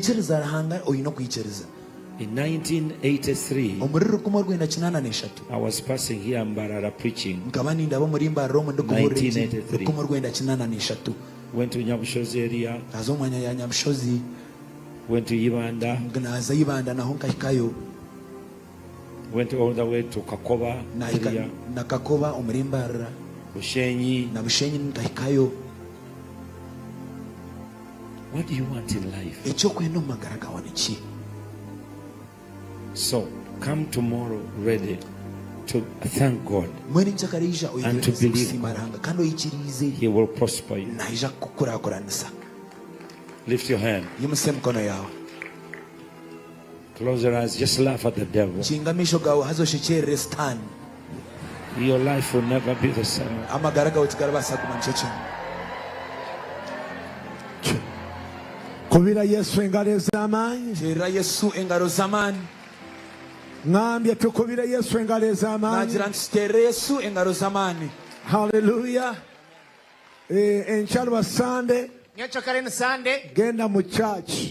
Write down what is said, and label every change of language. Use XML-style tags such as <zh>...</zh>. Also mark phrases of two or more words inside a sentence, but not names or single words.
<en>In 1983, I was passing here in Mbarara preaching. 1983. Went to Nyabushozi area. Went to Ibanda. Went all the way to Kakoba area. Bushenyi. What do you want in life? So come tomorrow ready to thank God and to believe God. He will prosper you. Lift your hand. Close your eyes. Just laugh at the devil. Your life will never be the same.</en> <lg>kubira Yesu engalo ez'amaanyi. Tera Yesu engalo z'amaanyi. Ngambye tukubire Yesu engalo ez'amaanyi. Nagira nti tutere Yesu engalo z'amaanyi. Hallelujah. Enkya Sunday. Sunday. Genda mu church.</lg>